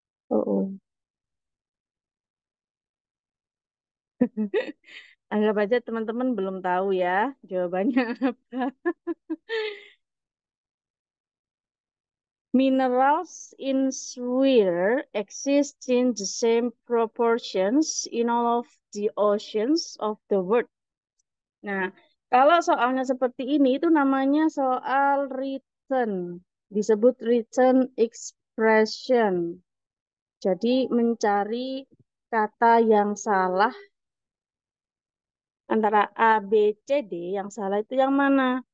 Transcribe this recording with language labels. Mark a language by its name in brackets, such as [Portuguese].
[Indonesian] Oh. Anggap aja teman-teman belum tahu ya jawabannya apa. [English] Minerals in soil exist in the same proportions in all of the oceans of the world. [Indonesian] Nah, kalau soalnya seperti ini itu namanya soal written. Disebut written expression. Jadi mencari kata yang salah antara A, B, C, D, yang salah itu yang mana?